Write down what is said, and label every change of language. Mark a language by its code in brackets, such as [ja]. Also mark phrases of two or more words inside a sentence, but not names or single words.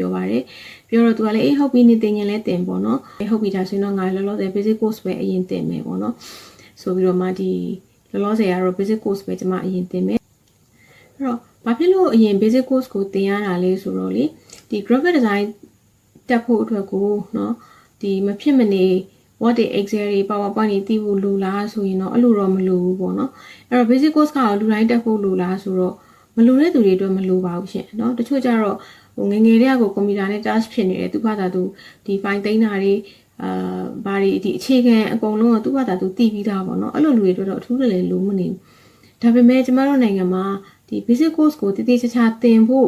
[my] ပြောပါတယ်ပြောတော့သူကလည်းအေးဟုတ်ပြီနေသင်ရင်လည်းသင်ပေါ့နော်ဟုတ်ပြီဒါဆိုရင်တော့ငါလောလောဆယ် [en] basic course [my] ပဲအရင်သင်မယ်ပေါ့နော်ဆိုပြီးတော့မှဒီလောလောဆယ်ကတော့ [en] basic course [my] ပဲကျွန်မအရင်သင်မယ်အဲ့တော့ဘာဖြစ်လို့အရင် [en] basic course [my] ကိုသင်ရတာလဲဆိုတော့လေဒီ [en] graphic design [my] တက်ဖို့အတွက်ကိုနော်ဒီမဖြစ်မနေ [en] what the excel [my] တွေ powerpoint တွေသိဖို့လိုလားဆိုရင်တော့အဲ့လိုတော့မလိုဘူးပေါ့နော်အဲ့တော့ [en] basic course [my] ကလူတိုင်းတက်ဖို့လိုလားဆိုတော့မလိုတဲ့သူတွေအတွက်မလိုပါဘူးရှင်เนาะတချို့ကျတော့ဟိုငယ်ငယ်လေးကကွန်ပျူတာနဲ့ touch ဖြစ်နေတယ်သူဘာသာသူဒီ file သိမ်းတာ တွေဘာတွေဒီအခြေခံအကုန်လုံးကသူဘာသာသူသိပြီးသားပေါ့เนาะအဲ့လိုလူတွေအတွက်တော့အထူးလည်းလိုမနေဘူးဒါပေမဲ့ကျမတို့နိုင်ငံမှာဒီ [en] basic course [my] ကိုတည်တည်ချာချာသင်ဖို့